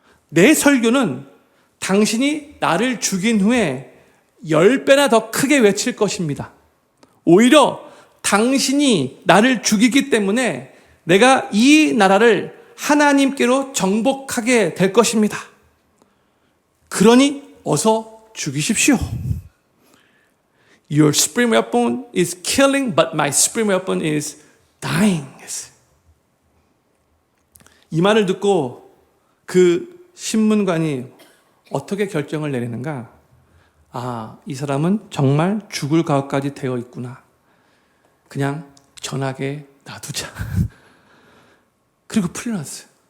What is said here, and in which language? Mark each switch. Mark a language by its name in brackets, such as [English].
[Korean] 내 설교는 당신이 나를 죽인 후에 10배나 더 크게 외칠 것입니다. 오히려 당신이 나를 죽이기 때문에 내가 이 나라를 하나님께로 정복하게 될 것입니다. 그러니 어서 죽이십시오. [English] Your supreme weapon is killing, but my supreme weapon is dying. [Korean] 이 말을 듣고 그 신문관이 어떻게 결정을 내리는가? 아, 이 사람은 정말 죽을 각오까지 되어 있구나. 그냥 전하게 놔두자. 그리고 풀려났어요.